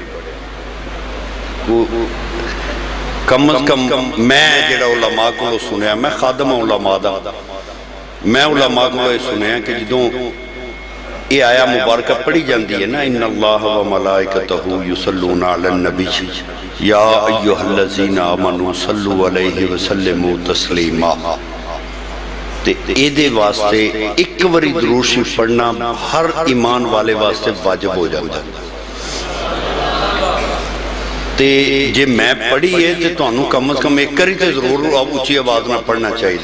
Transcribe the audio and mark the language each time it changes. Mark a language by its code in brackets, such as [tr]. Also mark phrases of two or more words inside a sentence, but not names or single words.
[pa] کم از کم میں جیہڑا علماء کولوں سنیا، میں خادم علماء دا، میں علماء کولوں سنیا کہ جدوں یہ آیہ مبارک پڑھی جاندی ہے نا, [ar] إن الله وملائكته يصلون على النبي يا أيها الذين آمنوا صلوا عليه وسلموا تسليما. [pa] تے ایہدے واسطے اک باری درود شریف پڑھنا ہر ایمان والے واسطے واجب ہو جاندا ہے. تے جے میں پڑھی ہے تو تہانوں کم از کم اک باری تو ضرور اچی آواز میں پڑھنا چاہیدا.